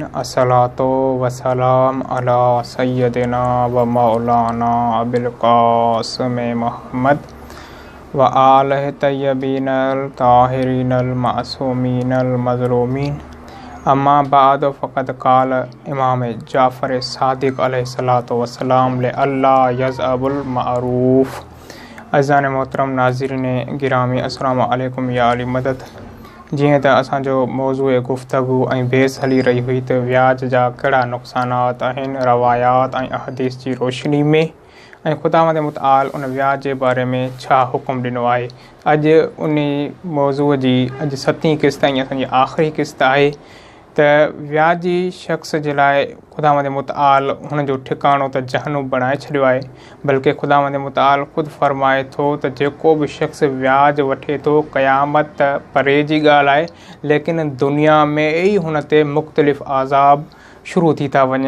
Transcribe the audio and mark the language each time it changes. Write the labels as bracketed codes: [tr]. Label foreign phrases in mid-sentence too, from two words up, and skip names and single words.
[ar] الصلاة والسلام على سيدنا ومولانا أبي القاسم محمد وآله الطيبين الطاهرين المعصومين المظلومين. أما بعد فقد قال الإمام جعفر الصادق عليه الصلاة والسلام لِ الله يذهب المعروف. [sd] अज़ान मोहतरम नाज़रीन गिरामी [ar] السلام عليكم [sd] या अली मदद। जीअं त असांजो मौज़ूअ गुफ़्तगू ऐं बहस हली रही हुई त व्याज जा कहिड़ा नुक़सानात आहिनि रवायात ऐं अहदीस जी रोशनी में, ऐं ख़ुदावंद मुतआल उन व्याज जे बारे में छा हुकुम ॾिनो आहे। अॼु उन मौज़ूअ जी अॼु 7वीं क़िस्त ऐं असांजी आख़िरी क़िस्त आहे त व्याजी शख़्स जे लाइ ख़ुदावंद मुतआल हुन जो ठिकाणो त जहन्नुम बणाए छॾियो आहे, बल्कि ख़ुदावंद मुतआल ख़ुदि फ़रमाए थो त जेको बि शख़्स व्याज वठे थो क़यामत त परे जी ॻाल्हि आहे, लेकिन दुनिया में ई हुन ते मुख़्तलिफ़ आज़ाब शुरू थी था वञनि।